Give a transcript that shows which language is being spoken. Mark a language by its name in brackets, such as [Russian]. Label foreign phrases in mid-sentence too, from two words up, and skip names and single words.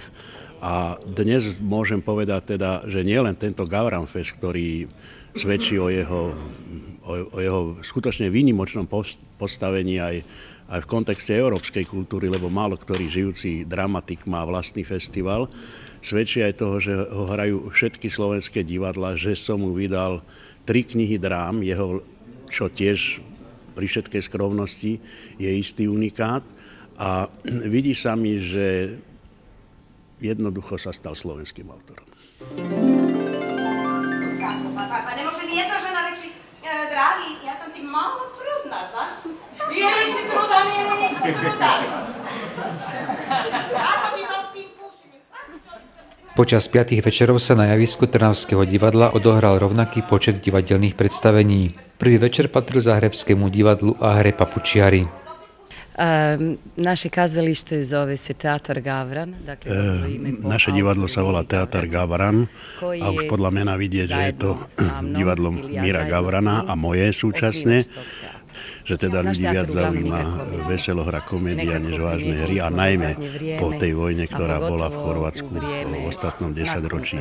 [Slovak] A dnes môžem povedať teda, že nielen tento Gavran Fest, ktorý svedčí o jeho skutočne výnimočnom postavení aj v kontexte európskej kultúry, lebo málo ktorý žijúci dramatik má vlastný festival, svedčí aj toho, že ho hrajú všetky slovenské divadlá, že som mu vydal 3 knihy drám, jeho, čo tiež pri všetkej skromnosti je istý unikát. A vidí sa mi, že jednoducho sa stal slovenským autorom. [Croatian] Pa ne može nijedna žena reći, dragi, ja sam ti malo trudna, znaš? Ili si trudan, ili nisi trudan. Ako ti to s tim pušenjem? [Slovak] Počas 5 večerov sa na javisku Trnavského divadla odohral rovnaký počet divadelných predstavení. Prvý večer patril Záhrebskému divadlu a hre Papučiari. [Croatian] Naše kazalište zove se Teatar Gavran. [Slovak] Naše divadlo sa volá Teatar Gavran a už podľa mena vidieť, že je to divadlo Mira Gavrana a moje súčasne, že teda ľudí viac zaujíma veselohra, komédia než vážne hry a najmä po tej vojne, ktorá bola v Chorvátsku v ostatnom 10 ročí.